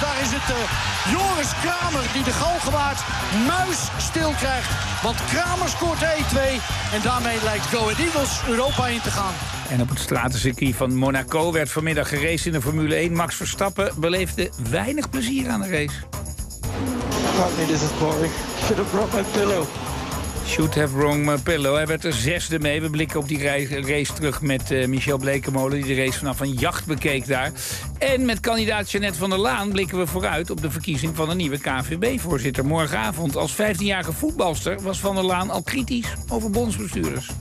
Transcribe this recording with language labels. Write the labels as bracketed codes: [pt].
[nl] Daar is het Joris Kramer die de galgenwaard muis stil krijgt. Want Kramer scoort 1-2 en daarmee lijkt Go Ahead Eagles Europa in te gaan. En op het stratencircuit van Monaco werd vanmiddag geraced in de Formule 1. Max Verstappen beleefde weinig plezier aan de race. [en] Apparently this is boring. Should have brought my pillow. Should have brought my pillow. [nl] Hij werd er zesde mee. We blikken op die race terug met Michel Blekemolen, die de race vanaf een jacht bekeek daar. En met kandidaat Jeanette van der Laan blikken we vooruit op de verkiezing van een nieuwe KNVB-voorzitter morgenavond. Als 15-jarige voetbalster was van der Laan al kritisch over bondsbestuurders.